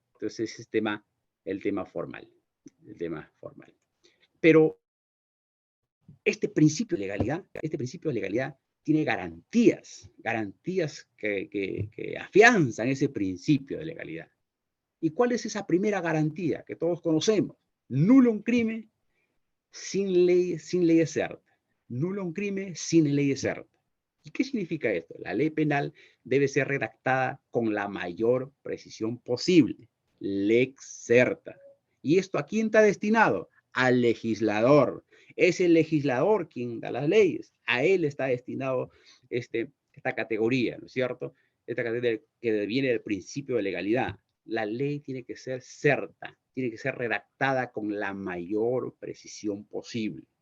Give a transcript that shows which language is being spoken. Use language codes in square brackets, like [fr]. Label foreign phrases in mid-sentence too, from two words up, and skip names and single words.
[es] Entonces, ese es el tema formal. Pero este principio de legalidad tiene garantías que afianzan ese principio de legalidad. ¿Y cuál es esa primera garantía que todos conocemos? [la] Nullum crimen [es] sin ley [la] certa. Nullum crimen [es] sin ley [la] certa. [es] ¿Y qué significa esto? La ley penal debe ser redactada con la mayor precisión posible. [la] Lex certa. [es] ¿Y esto a quién está destinado? Al legislador. Es el legislador quien da las leyes. A él está destinado esta categoría, ¿no es cierto? Esta categoría que viene del principio de legalidad. La ley tiene que ser certa, tiene que ser redactada con la mayor precisión posible.